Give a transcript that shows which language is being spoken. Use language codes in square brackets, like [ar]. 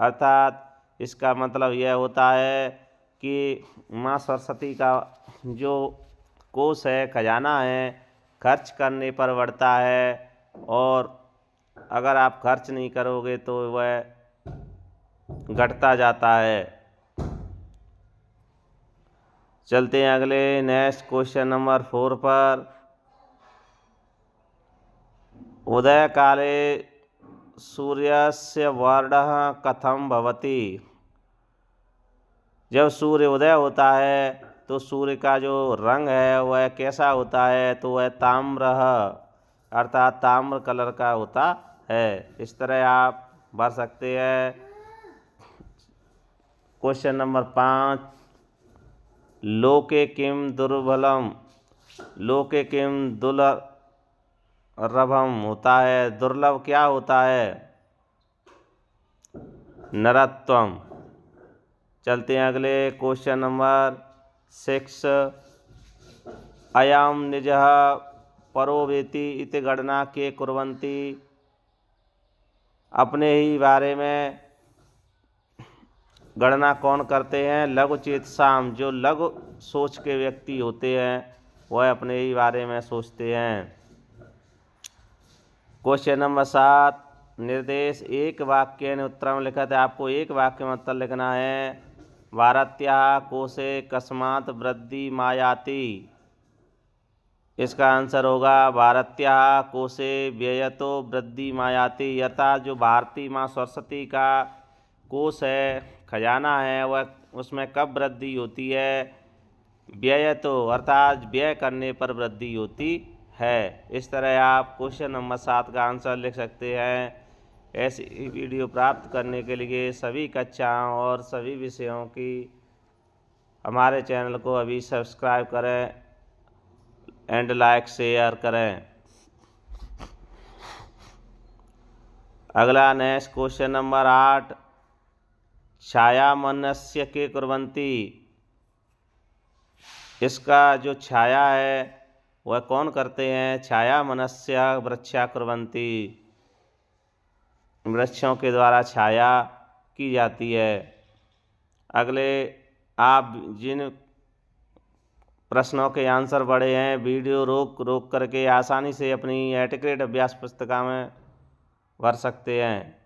[hi] अर्थात इसका मतलब यह होता है कि माँ सरस्वती का जो कोश है खजाना है खर्च करने पर बढ़ता है और अगर आप खर्च नहीं करोगे तो वह घटता जाता है। चलते हैं अगले नेक्स्ट क्वेश्चन नंबर 4 पर। [sa] उदय काले सूर्यस्य वर्णः कथम भवति। [hi] जब सूर्य उदय होता है तो सूर्य का जो रंग है वह कैसा होता है, तो वह ताम्र अर्थात ताम्र कलर का होता है। इस तरह आप भर सकते हैं। क्वेश्चन नंबर 5, [sa] लोके किम दुर्बलम। लोके किम दुर्लभम [hi] होता है, दुर्लभ क्या होता है, नरत्वम। चलते हैं अगले क्वेश्चन नंबर 6, [sa] अयम निजः परो वेति इति गणना के कुर्वन्ति। [hi] अपने ही बारे में गणना कौन करते हैं? लघु चेतसाम, जो लघु सोच के व्यक्ति होते हैं वह अपने ही बारे में सोचते हैं। क्वेश्चन नंबर 7, निर्देश एक वाक्य ने उत्तरम लिखत है। आपको एक वाक्य में उत्तर लिखना है। [sa] भारत्याः कोशे कस्मात् वृद्धि मायाति। [hi] इसका आंसर होगा [sa] भारत्याः कोशे व्ययतो वृद्धि मायाति। [hi] अर्थात जो भारती माँ सरस्वती का कोश है, खजाना है, वह उसमें कब वृद्धि होती है? व्यय तो अर्थात व्यय करने पर वृद्धि होती है। इस तरह आप क्वेश्चन नंबर 7 का आंसर लिख सकते हैं। ऐसी वीडियो प्राप्त करने के लिए सभी कक्षाओं और सभी विषयों की हमारे चैनल को अभी सब्सक्राइब करें एंड लाइक शेयर करें। अगला नेक्स्ट क्वेश्चन नंबर 8, [sa] छाया मनस्य के कुर्वन्ति। [hi] इसका जो छाया है वह कौन करते हैं? [sa] छाया मनस्य वृक्षा कुर्वन्ति। [hi] वृक्षों के द्वारा छाया की जाती है। अगले आप जिन प्रश्नों के आंसर बड़े हैं वीडियो रोक करके आसानी से अपनी एटिकेट अभ्यास पुस्तिका में भर सकते हैं।